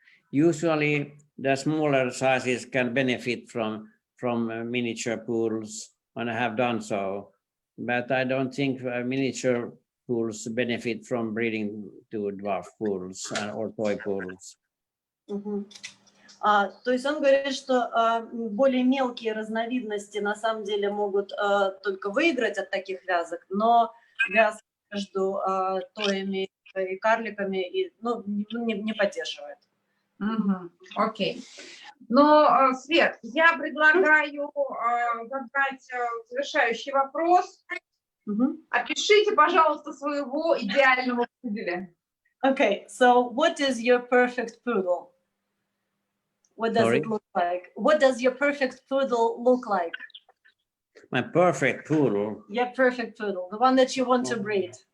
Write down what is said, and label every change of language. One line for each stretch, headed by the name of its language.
English: Usually, the smaller sizes can benefit from miniature poodles, and I have done so. But I don't think miniature poodles benefit from breeding to dwarf poodles or toy poodles.
Russian: То есть он говорит, что более мелкие разновидности на самом деле могут только выиграть от таких вязок, но вязки между тоями и карликами не поддерживает. Окей. Но, Свет, я предлагаю задать завершающий вопрос. Опишите, пожалуйста, своего идеального пуделя.
English: Okay, so what is your perfect poodle? What does it look like? What does your perfect poodle look like? My perfect poodle? Your perfect poodle, the one that you want to breed.